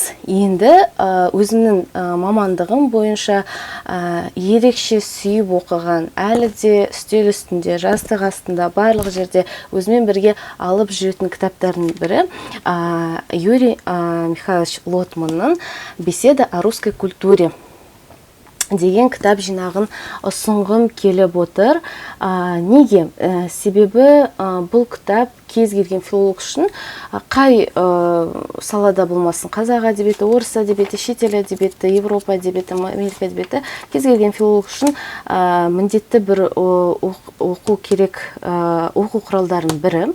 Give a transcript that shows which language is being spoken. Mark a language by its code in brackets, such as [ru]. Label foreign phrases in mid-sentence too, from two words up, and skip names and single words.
[kk] Енді өзімнің мамандығым бойынша ерекше сүйіп оқыған, әлі де үстел үстінде, жастық астында, барлық жерде өзімен бірге алып жүретін кітаптардың бірі Юрий Михайлович Лотманның «Беседа о русской культуре» деген кітап жинағын ұсынғым келіп отыр. Неге? Себебі бұл кітап кез келген филолог үшін қай салада болмасын, қазақ әдебиеті, орыс әдебиеті, шетел әдебиеті, Европа әдебиеті, Америка әдебиеті, кез келген филолог үшін міндетті бір оқу керек оқу құралдарының бірі.